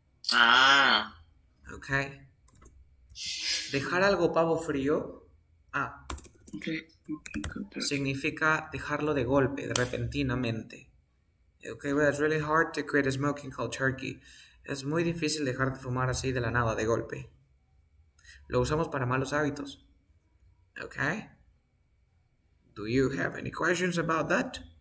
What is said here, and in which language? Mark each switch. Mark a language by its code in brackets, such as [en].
[es] Ah. Okay. Dejar algo pavo frío. [en] Okay. Cold turkey. [es] Significa dejarlo de golpe, de repentinamente. [en] Okay, well, it's really hard to quit smoking cold turkey. [es] Es muy difícil dejar de fumar así de la nada, de golpe. Lo usamos para malos hábitos. Okay? [en] Do you have any questions about that?